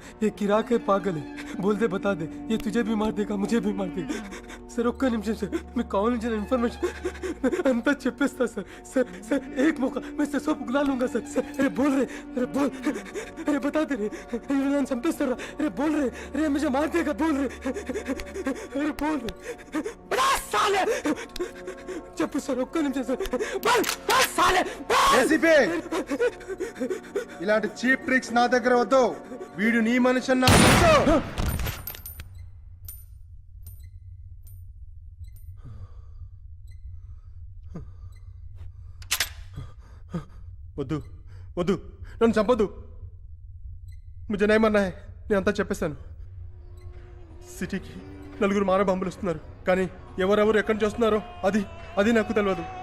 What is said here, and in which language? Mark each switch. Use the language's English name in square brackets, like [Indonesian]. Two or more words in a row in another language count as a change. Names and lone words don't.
[Hindi] ये किराक है, पागल है. बोल दे, बता दे. ये तुझे भी मार देगा, मुझे भी मार देगा. [Telugu] सर ఒక్క నిమిషం సార్, మీకు కావాల్సిన ఇన్ఫర్మేషన్ అంతా చెప్పేస్తా సార్. [Hindi] సార్ సార్ एक मौका मैं से सब उगला लूंगा सर. सर अरे बोल रहे, अरे बता दे रे. [Telugu] अरे नन्ను చంపేస్తారా? [Hindi] अरे बोल रहे, अरे मुझे मार देगा. बोल रहे, अरे बोल रहे. बड़ा साले. [Telugu] చెప్పు సార్, ఒక్క నిమిషం సార్. [Hindi] बोल साले. [Telugu] ఏసీపీ, ఇలాంటి చీప్ ట్రిక్స్ నా దగ్గర వద్దు. వీడు నీ మనిషి అని నాకు తెలుసు. వద్దు వద్దు, నన్ను చంపొద్దు. [Hindi] ముझे नहीं मरना है. [Telugu] నేను అంతా చెప్పేశాను. సిటీకి నలుగురు మానవ బాంబులు వస్తున్నారు, కానీ ఎవరెవరు ఎక్కడి నుంచి వస్తున్నారో అది నాకు తెలియదు.